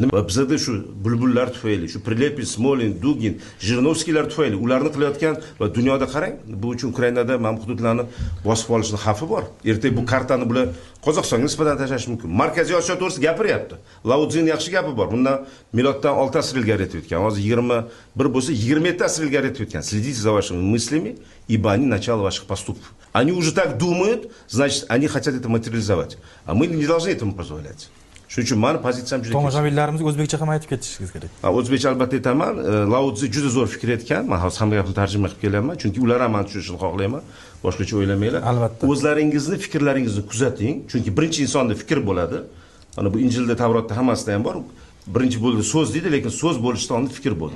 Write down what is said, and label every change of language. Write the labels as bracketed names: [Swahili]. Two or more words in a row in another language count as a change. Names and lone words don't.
[Uzbek] Va bizda shu bulbullar tufayli, shu Prilepin, Smolin, Dugin, Jirinovskiylar tufayli ularni qilayotgan va dunyoda qarang, bu uchun Ukrainada mana bu hududlarni bosib olishning xavfi bor. Ertaga bu kartani bular Qozog'istonga nisbatan tashlash mumkin. Markaziy Osiyo to'g'risida gapiryapti. Lao Tsin yaxshi gapi bor. Bundan miloddan 6 asr ilgari aytib o'tgan. Hozir 21 bo'lsa 27 asr ilgari aytib o'tgan. [Russian] Следите за вашими мыслями, ибо они начало ваших поступков. Они уже так думают, значит, они хотят это материализовать. А мы не должны этому позволять. [Uzbek] Shuning uchun meni pozitsiyam juda tomoshabinlarimizga o'zbekcha ham aytib ketishingiz kerak. O'zbekcha albatta aytaman. Lao Tzu juda zo'r fikr etgan. Men hozir hamma gapni tarjima qilib kelyapman, chunki ular ham meni tushunishini xohlayman. Boshqacha o'ylamanglar. Albatta. O'zlaringizni, fikrlaringizni kuzating, chunki birinchi insonda fikr bo'ladi. Mana bu Injilda, Tavrotda hammasida ham bor. Birinchi bo'ldi so'z deydi, lekin so'z bo'lishdan oldin fikr bo'ldi.